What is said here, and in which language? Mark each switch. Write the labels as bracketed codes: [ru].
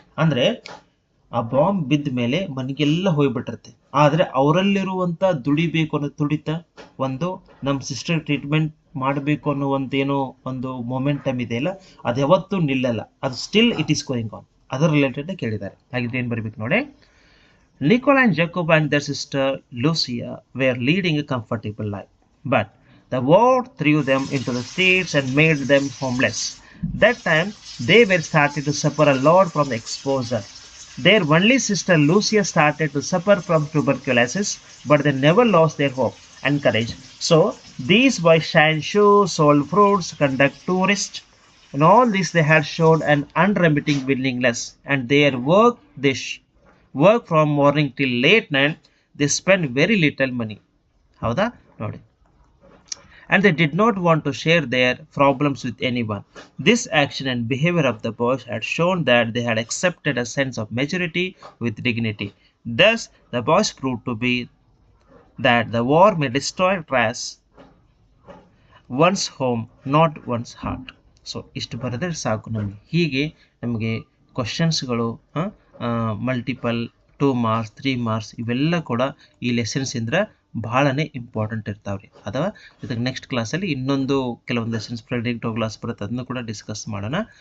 [kn] ಅಂದರೆ ಆ ಬಾಂಬ್ ಬಿದ್ದ ಮೇಲೆ ಮನೆಗೆಲ್ಲ ಹೋಗ್ಬಿಟ್ಟಿರುತ್ತೆ, ಆದರೆ ಅವರಲ್ಲಿರುವಂಥ ದುಡಿಬೇಕು ಅನ್ನೋ ತುಡಿತ, ಒಂದು ನಮ್ಮ ಸಿಸ್ಟರ್ ಟ್ರೀಟ್ಮೆಂಟ್ ಮಾಡಬೇಕು ಅನ್ನೋ ಒಂದು ಮೊಮೆಂಟಮ್ ಇದೆಯಲ್ಲ, ಅದು ಯಾವತ್ತೂ ನಿಲ್ಲಲ್ಲ. ಅದು [en] Still it is going on. [kn] ಅದರ ರಿಲೇಟೆಡ್ ಕೇಳಿದ್ದಾರೆ. ಹಾಗಿದ್ರೆ ಏನು ಬರಬೇಕು ನೋಡಿ. [en] Nicola and Jacob and their sister Lucia were leading a comfortable life, but the war threw them into the streets and made them homeless. That time they were starting to suffer a lot from the exposure. Their only sister Lucia started to suffer from tuberculosis, but they never lost their hope and courage. So these boys shined shoes, sold fruits, conduct tourists. In all this they had shown an unremitting willingness, and their work work from morning till late night. They spent very little money. [kn] ಹೌದಾ ನೋಡಿ. [en] And they did not want to share their problems with anyone. This action and behavior of the boys had shown that they had accepted a sense of maturity with dignity. Thus, the boys proved to be that the war may destroy trash one's home, not one's heart. [kn] So ಇಷ್ಟು ಬರೆದ್ರೆ ಸಾಕು ನಮಗೆ. ಹೀಗೆ ನಮಗೆ ಕ್ವಶನ್ಸ್ಗಳು multiple 2 marks 3 marks ಇವೆಲ್ಲ ಕೂಡ ಈ lessons ಇಂದ್ರೆ ಭಾಳನೇ important ಇರ್ತಾವ್ರಿ. ಅಥವಾ ಇದಕ್ಕೆ ನೆಕ್ಸ್ಟ್ ಕ್ಲಾಸಲ್ಲಿ ಇನ್ನೊಂದು ಕೆಲವೊಂದು ಲೆಸನ್ಸ್ ಫ್ರೆಡ್ರಿಕ್ ಡೌಗ್ಲಾಸ್ ಬರುತ್ತೆ, ಅದನ್ನು ಕೂಡ ಡಿಸ್ಕಸ್ ಮಾಡೋಣ.